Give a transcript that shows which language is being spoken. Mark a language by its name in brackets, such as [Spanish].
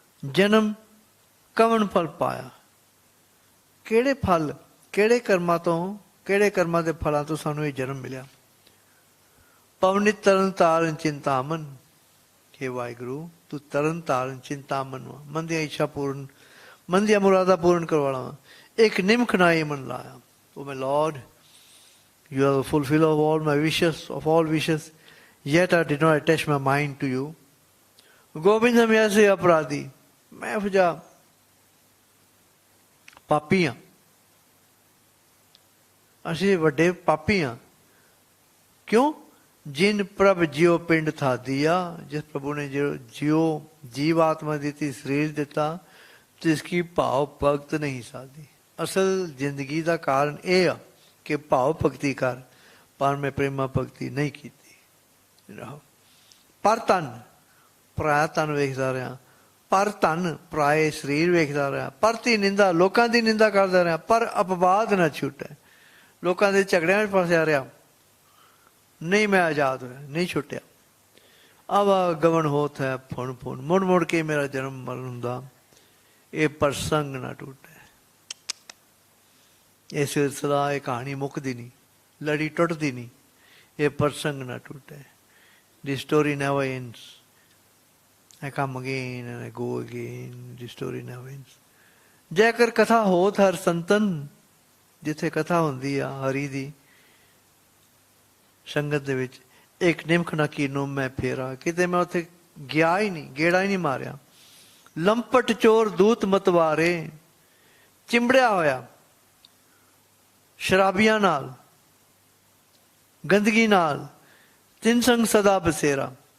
[Punjabi] ਜਨਮ ਕਮਣ ਫਲ ਪਾਇਆ। ਕਿਹੜੇ ਫਲ, ਕਿਹੜੇ ਕਰਮਾਂ ਤੋਂ, ਕਿਹੜੇ ਕਰਮਾਂ ਦੇ ਫਲਾਂ ਤੋਂ ਸਾਨੂੰ ਇਹ ਜਨਮ ਮਿਲਿਆ। ਪਵਨਿ ਤਰਨ ਤਾਰਨ ਚਿੰਤਾਮਨ। ਹੇ ਵਾਹਿਗੁਰੂ ਤੂੰ ਤਰਨ ਤਾਰਨ ਚਿੰਤਾਮਨ ਵਾ। ਮਨ ਦੀਆਂ ਇੱਛਾ ਪੂਰਨ, ਮਨ ਦੀਆਂ ਮੁਰਾਦਾਂ ਪੂਰਨ ਕਰਵਾਲਾ ਵਾ। ਇੱਕ ਨਿਮਖ ਨਾ ਇਹ ਮਨ ਲਾਇਆ। [English] Oh my Lord, you are the fulfiller of all my wishes, of all wishes. Yet I did not attach my mind to you. [Punjabi] Govindam yase aparadi. [Hindi] मैं फजा पापी हाँ, [Punjabi] ਅਸੀਂ ਵੱਡੇ ਪਾਪੀ ਹਾਂ। ਕਿਉਂ? ਜਿਨ ਪ੍ਰਭ ਜਿਉ ਪਿੰਡ ਥਾ ਦਿਆ, ਜਿਸ ਪ੍ਰਭੂ ਨੇ ਜਿਉ ਜੀਵ ਆਤਮਾ ਦਿੱਤੀ, ਸਰੀਰ ਦਿੱਤਾ, ਜਿਸ ਕੀ ਭਾਵ ਭਗਤ ਨਹੀਂ ਸਾਦੀ। ਅਸਲ ਜ਼ਿੰਦਗੀ ਦਾ ਕਾਰਨ ਇਹ ਆ ਕਿ ਭਾਵ ਭਗਤੀ ਕਰ, ਪਰ ਮੈਂ ਪ੍ਰੇਮਾ ਭਗਤੀ ਨਹੀਂ ਕੀਤੀ। ਪਰ ਧਨ ਪਰਾਇਆ ਧਨ ਵੇਖਦਾ ਰਿਹਾ, ਪਰ ਧਨ ਪਰਾਏ ਸਰੀਰ ਵੇਖਦਾ ਰਿਹਾ, ਪਰਤੀ ਨਿੰਦਾ ਲੋਕਾਂ ਦੀ ਨਿੰਦਾ ਕਰਦਾ ਰਿਹਾ, ਪਰ ਅਪਵਾਦ ਨਾ ਛੁੱਟੇ। ਲੋਕਾਂ ਦੇ ਝਗੜਿਆਂ ਵਿੱਚ ਫਸਿਆ ਰਿਹਾ, ਨਹੀਂ ਮੈਂ ਆਜ਼ਾਦ ਹੋਇਆ, ਨਹੀਂ ਛੁੱਟਿਆ। ਆਵਾਗਮਨ ਹੋਤ ਹੈ ਫੁਣ ਫੁਣ, ਮੁੜ ਮੁੜ ਕੇ ਮੇਰਾ ਜਨਮ ਮਰਨ ਹੁੰਦਾ, ਇਹ ਪ੍ਰਸੰਗ ਨਾ ਟੁੱਟੇ। ਇਹ ਸਿਲਸਿਲਾ, ਇਹ ਕਹਾਣੀ ਮੁੱਕਦੀ ਨਹੀਂ, ਲੜੀ ਟੁੱਟਦੀ ਨਹੀਂ, ਇਹ ਪ੍ਰਸੰਗ ਨਾ ਟੁੱਟੇ। [English] The story never ends. I come again and I go again, the story never ends. [Punjabi] ਜੇਕਰ ਕਥਾ ਹੋਤ ਹਰ ਸੰਤਨ, ਜਿੱਥੇ ਕਥਾ ਹੁੰਦੀ ਆ ਹਰੀ ਦੀ ਸੰਗਤ ਦੇ ਵਿੱਚ, ਇੱਕ ਨਿਮਖ ਨਾ ਕੀਨੋ ਮੈਂ ਫੇਰਾ, ਕਿਤੇ ਮੈਂ ਉੱਥੇ ਗਿਆ ਹੀ ਨਹੀਂ, ਗੇੜਾ ਹੀ ਨਹੀਂ ਮਾਰਿਆ। ਲੰਪਟ ਚੋਰ ਦੂਤ ਮਤਵਾਰੇ, ਚਿੰਬੜਿਆ ਹੋਇਆ ਸ਼ਰਾਬੀਆਂ ਨਾਲ, ਗੰਦਗੀ ਨਾਲ, ਤਿੰਨ ਸੰਗ ਸਦਾ ਬਸੇਰਾ।